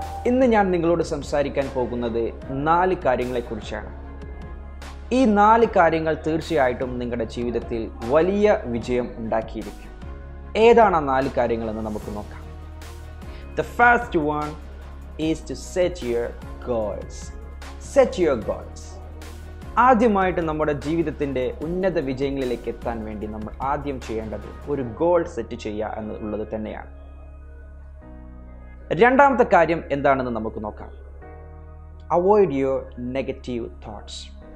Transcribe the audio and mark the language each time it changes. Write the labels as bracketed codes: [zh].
[ml] ഇന്ന് ഞാൻ നിങ്ങളോട് സംസാരിക്കാൻ പോകുന്നത് 4 കാര്യങ്ങളെക്കുറിച്ചാണ്. ഈ 4 കാര്യങ്ങൾ തീർച്ചയായിട്ടും നിങ്ങളുടെ ജീവിതത്തിൽ വലിയ വിജയം ഉണ്ടാക്കിയിരിക്കും. ഏതാണ് ആ 4 കാര്യങ്ങളെന്ന് നമുക്ക് നോക്കാം. [en] The first one is to set your goals. Set your goals. [ml] ആദ്യമായിട്ട് നമ്മുടെ ജീവിതത്തിൻ്റെ ഉന്നത വിജയങ്ങളിലേക്ക് എത്താൻ വേണ്ടി നമ്മൾ ആദ്യം ചെയ്യേണ്ടത് ഒരു ഗോൾ സെറ്റ് ചെയ്യുക എന്നുള്ളത് തന്നെയാണ്. രണ്ടാമത്തെ കാര്യം എന്താണെന്ന് നമുക്ക് നോക്കാം. [en] Avoid your negative thoughts.